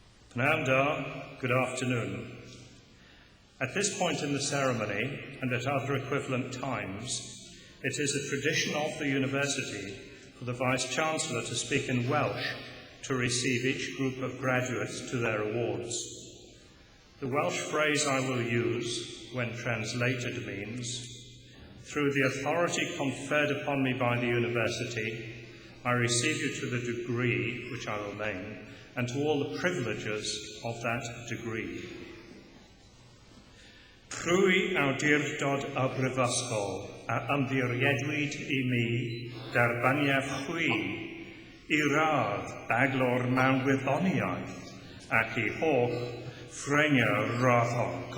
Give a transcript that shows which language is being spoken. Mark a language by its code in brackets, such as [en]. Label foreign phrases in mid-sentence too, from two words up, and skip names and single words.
[cy] Pnawn da, [en] good afternoon. At this point in the ceremony, and at other equivalent times, it is a tradition of the university for the Vice-Chancellor to speak in Welsh to receive each group of graduates to their awards. The Welsh phrase I will use, when translated, means, "Through the authority conferred upon me by the university, I receive you to the degree, which I will name, and to all the privileges of that degree." [cy] Trwy awdurdod y brifysgol a ymddiriedwyd I mi derbaniad chwi I radd baglor mewn gwyddoniaeth ac I holl ffrengau raddol.